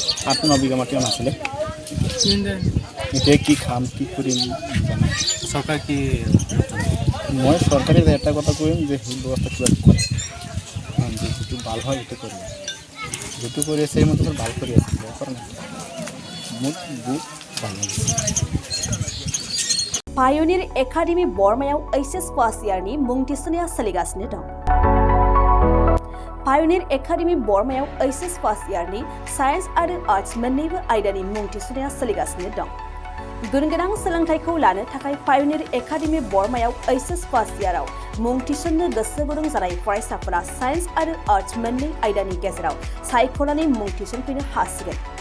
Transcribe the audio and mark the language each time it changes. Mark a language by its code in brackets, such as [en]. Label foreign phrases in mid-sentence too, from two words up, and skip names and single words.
[as] 8-9 বিঘা মাটিও নাছিলে এতিয়া কি খাম কি কৰিম জানো চৰকাৰ কি মই চৰকাৰে এটা কথা কৰিম যে সেই ব্যৱস্থা কিবা কৰে যিটো ভাল হয় সেইটো কৰিব যিটো কৰি আছে সেই মতে ভাল কৰি আছে কৰা নাই মোক বহুত ভাল লাগিছে [brx] पायनिर एकाडेमि बर्मायाव एचएस पास इयारनि मुं थिसननाया सोलिगासिनो दं। पायनिर एकाडेमि बर्मायाव एचएस पास इयारनि साइन्स आरो आर्ट्स मोन्नैबो आयदानि मुं थिसननाया सोलिगासिनो दं। गुन गोनां सोलोंथाइखौ लानो थाखाय पायनिर एकाडेमि बर्मायाव एचएस पास इयाराव मुं थिसननो गोसो गुदुं जानाय फरायसाफोरा साइन्स आरो आर्ट्स मोन्नै आयदानि गेजेराव सायख'नानै मुं थिसनफैनो हासिगोन।